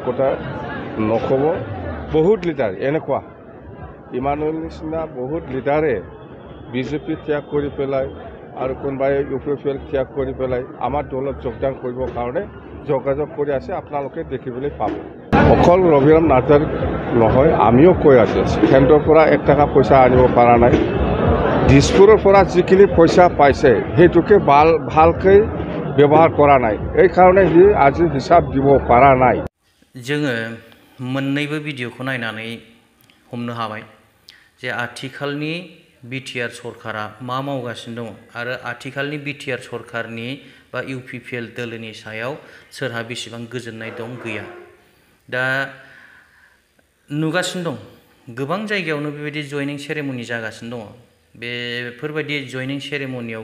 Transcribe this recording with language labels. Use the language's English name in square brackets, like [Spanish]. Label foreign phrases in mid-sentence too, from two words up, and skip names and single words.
[Assamese] কথা নকব বহুত লিডাৰ এনেকুৱা ইমানুৱেল নিচিনা বহুত লিডাৰে BJP ত্যাগ কৰি পেলাই আৰু কোনোবাই UPPL ত্যাগ কৰি পেলাই আমাৰ দলত যোগদান কৰিবৰ কাৰণে যোগাযোগ কৰি আছে আপোনালোকে দেখিবলৈ পাব অকল ৰবিৰাম নাৰ্জাৰী নহয় আমিও কৈ আছে কেন্দ্ৰৰ পৰা 1 টকা পইচা আনিব পৰা নাই দিছপুৰৰ পৰা যিখিনি পইচা পাইছে সেইটোকে ভালকৈ ব্যৱহাৰ কৰা নাই এই কাৰণে হি আজি হিসাব দিব পৰা নাই [Bodo] जोङो मोननैबो भिडिअखौ नायनानै हमनो हाबाय जे आथिखालनि BTR सरकारा मा मावगासिनो दङ आरो आथिखालनि BTR सरकारनि बा UPPL दोलोनि सायाव सोरहा बेसेबां गोजोननाय दं गैया दा नुगासिनो दं गोबां जायगायावनो बेबायदि [English] joining ceremony [Bodo] जागासिनो दङ बेफोरबायदि जयनिं सेरेमनियाव